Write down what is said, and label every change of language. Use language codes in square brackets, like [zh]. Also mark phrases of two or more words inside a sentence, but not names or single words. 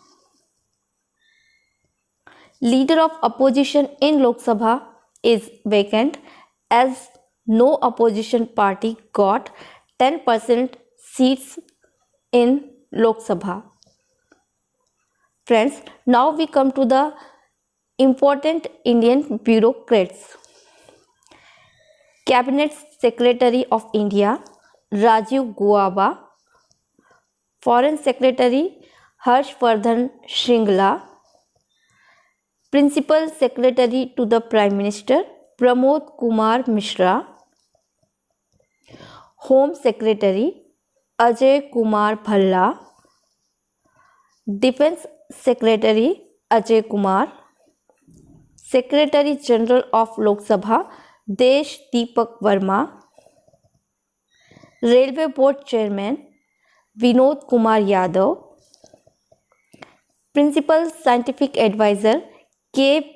[en] Leader of opposition in Lok Sabha is vacant as no opposition party got 10% seats in Lok Sabha. Friends, now we come to the important Indian bureaucrats. Cabinet Secretary of India Rajiv Gauba, Foreign Secretary Harshvardhan Shringla, Principal Secretary to the Prime Minister Pramod Kumar Mishra, Home Secretary Ajay Kumar Bhalla, Defense Secretary Ajay Kumar, Secretary General of Lok Sabha Desh Deepak Verma, Railway Board Chairman Vinod Kumar Yadav, Principal Scientific Advisor K.